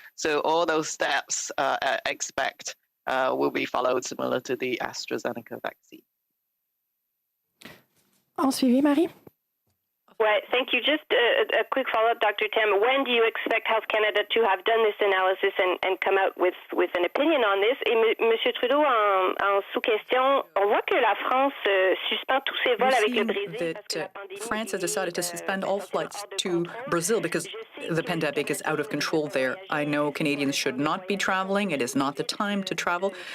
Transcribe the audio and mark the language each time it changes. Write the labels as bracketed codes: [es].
[en] So all those steps I expect will be followed similar to the AstraZeneca vaccine. [fr] En suivi, Marie? [en] Well, thank you. Just a quick follow-up, Dr. Tam. When do you expect Health Canada to have done this analysis and come out with an opinion on this? [fr] Et Monsieur Trudeau, en sous-question, on voit que la France suspend tous ses vols avec le Brésil parce que la pandémie. [en] France has decided to suspend all flights to Brazil because the pandemic is out of control there. I know Canadians should not be traveling. It is not the time to travel.